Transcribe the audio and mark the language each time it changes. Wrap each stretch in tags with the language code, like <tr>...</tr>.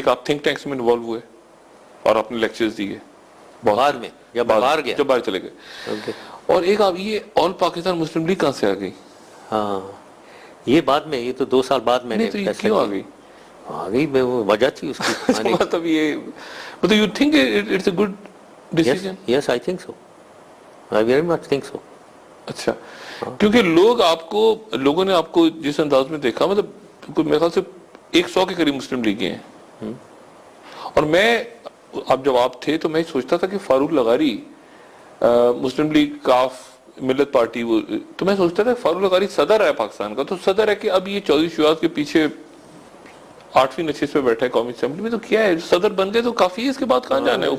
<ur>ایک, آپ think tanks میں انوالو ہوئے اور آپ نے لیکچرز دیے بعد میں, جب باہر گیا, جب باہر چلے گئے. اور ایک آپ یہ آل پاکستان مسلم لیگ کہاں سے آ گئی؟ ہاں یہ بعد میں, یہ تو 2 سال بعد میں نے کیوں آ گئی وہ وجہ تھی اس کی. مطلب</ur> <en>you think it's a good decision? Yes, I think so. I very much think so.</en> <ur>اچھا, کیونکہ لوگوں نے آپ کو جس انداز میں دیکھا, مطلب میرے خیال سے 100 کے قریب مسلم لیگیں ہیں, اور میں اب جب آپ تھے تو میں سوچتا تھا کہ فاروق لغاری مسلم لیگ کاف ملت پارٹی, تو میں سوچتا تھا کہ فاروق لغاری صدر ہے پاکستان کا, تو صدر ہے کہ اب یہ چودھری شجاعت کے پیچھے 8ویں نشست پہ بیٹھا ہے قومی اسمبلی میں, تو کیا ہے, صدر بن گئے تو کافی ہے, اس کے بعد کہاں جانا ہے؟</ur>